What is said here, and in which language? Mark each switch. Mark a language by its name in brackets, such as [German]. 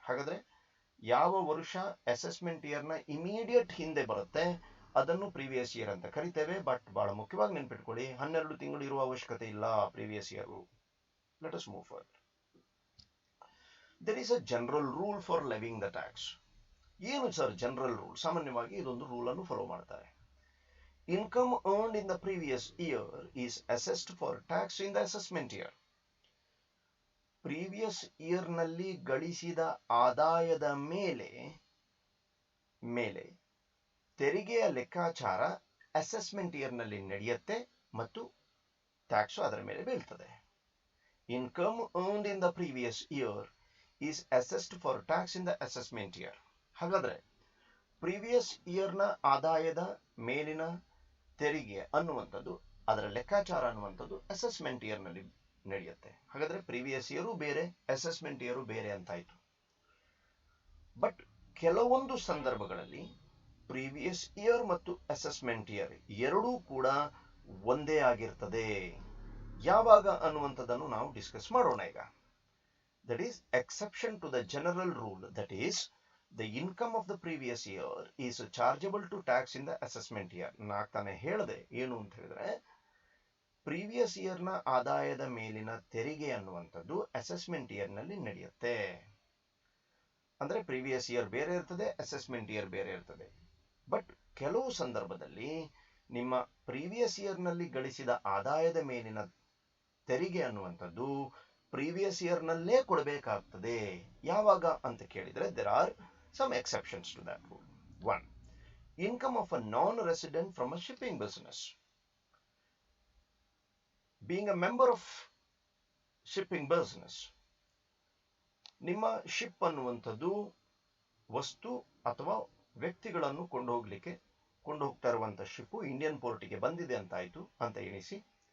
[Kannada] ಹಾಗಾದ್ರೆ ಯಾವ ವರ್ಷ ಅಸೆಸ್ಮೆಂಟ್ ಇಯರ್ನ ಇಮಿಡಿಯೇಟ್ ಹಿಂದೆ ಬರುತ್ತೆ ಅದನ್ನು ಪ್ರೀವಿಯಸ್ ಇಯರ್ ಅಂತ ಕರಿತೇವೆ. ಬಟ್ ಬಹಳ ಮುಖ್ಯವಾಗಿ ನೆನ್ಪಿಟ್ಕೊಳ್ಳಿ, 12 ತಿಂಗಳು ಇರುವ ಅವಶ್ಯಕತೆ ಇಲ್ಲ previous year. [English] Let us move forward. There is a general rule for levying the tax. [Kannada] ಏನು ಸರ್ ಜನರಲ್ ರೂಲ್? ಸಾಮಾನ್ಯವಾಗಿ ಇದೊಂದು ರೂಲ್ ಅನ್ನು ಫಾಲೋ ಮಾಡ್ತಾರೆ. [English] Income earned in the previous year is assessed for tax in the assessment year. [Kannada] Previous ಇಯರ್ನಲ್ಲಿ ಗಳಿಸಿದ ಆದಾಯದ ಮೇಲೆ ತೆರಿಗೆಯ ಲೆಕ್ಕಾಚಾರ ಅಸೆಸ್ಮೆಂಟ್ ಇಯರ್ನಲ್ಲಿ ನಡೆಯುತ್ತೆ ಮತ್ತು ಟ್ಯಾಕ್ಸ್ ಅದರ ಮೇಲೆ ಬೀಳ್ತದೆ. [English] Income earned in the previous year is assessed for tax in the assessment year. [Kannada] ಹಾಗಾದ್ರೆ ಪ್ರೀವಿಯಸ್ ಇಯರ್ನ ಆದಾಯದ ಮೇಲಿನ ತೆರಿಗೆ ಅನ್ನುವಂಥದ್ದು, ಅದರ ಲೆಕ್ಕಾಚಾರ ಅನ್ನುವಂಥದ್ದು ಅಸೆಸ್ಮೆಂಟ್ ಇಯರ್ನಲ್ಲಿ ನಡೆಯುತ್ತೆ. ಹಾಗಾದ್ರೆ ಪ್ರೀವಿಯಸ್ ಇಯರು ಬೇರೆ, ಅಸೆಸ್ಮೆಂಟ್ ಇಯರು ಬೇರೆ ಅಂತಾಯ್ತು. ಬಟ್ ಕೆಲವೊಂದು ಸಂದರ್ಭಗಳಲ್ಲಿ ಪ್ರೀವಿಯಸ್ ಇಯರ್ ಮತ್ತು ಅಸೆಸ್ಮೆಂಟ್ ಇಯರ್ ಎರಡೂ ಕೂಡ ಒಂದೇ ಆಗಿರ್ತದೆ. ಯಾವಾಗ ಅನ್ನುವಂಥದ್ದನ್ನು ನಾವು ಡಿಸ್ಕಸ್ ಮಾಡೋಣ ಈಗ. [English] That is exception to the general rule, that is the income of the previous year is chargeable to tax in the assessment year. [Kannada] ನಾಗ್ತಾನೆ ಹೇಳಿದೆ ಏನು ಅಂತ ಹೇಳಿದ್ರೆ, ಪ್ರೀವಿಯಸ್ ಇಯರ್ನ ಆದಾಯದ ಮೇಲಿನ ತೆರಿಗೆ ಅನ್ನುವಂಥದ್ದು ಅಸೆಸ್ಮೆಂಟ್ ಇಯರ್ನಲ್ಲಿ ನಡೆಯುತ್ತೆ. ಅಂದ್ರೆ ಪ್ರೀವಿಯಸ್ ಇಯರ್ ಬೇರೆ ಇರ್ತದೆ, ಅಸೆಸ್ಮೆಂಟ್ ಇಯರ್ ಬೇರೆ ಇರ್ತದೆ. ಬಟ್ ಕೆಲವು ಸಂದರ್ಭದಲ್ಲಿ ನಿಮ್ಮ ಪ್ರೀವಿಯಸ್ ಇಯರ್ನಲ್ಲಿ ಗಳಿಸಿದ ಆದಾಯದ ಮೇಲಿನ ತೆರಿಗೆ ಅನ್ನುವಂಥದ್ದು ಪ್ರೀವಿಯಸ್ ಇಯರ್ನಲ್ಲೇ ಕೊಡಬೇಕಾಗ್ತದೆ. ಯಾವಾಗ ಅಂತ ಕೇಳಿದ್ರೆ [English] there are some exceptions to that rule. 1. Income of a non-resident from a shipping business. Being a member of shipping business, [Kannada] ನಿಮ್ಮ ಶಿಪ್ ಅನ್ನುವಂಥದ್ದು ವಸ್ತು ಅಥವಾ ವ್ಯಕ್ತಿಗಳನ್ನು ಕೊಂಡು ಹೋಗ್ತಾ ಇರುವಂತ ಶಿಪ್ಪು ಇಂಡಿಯನ್ ಪೋರ್ಟ್ಗೆ ಬಂದಿದೆ ಅಂತಾಯ್ತು ಅಂತ ಎಣಿಸಿ.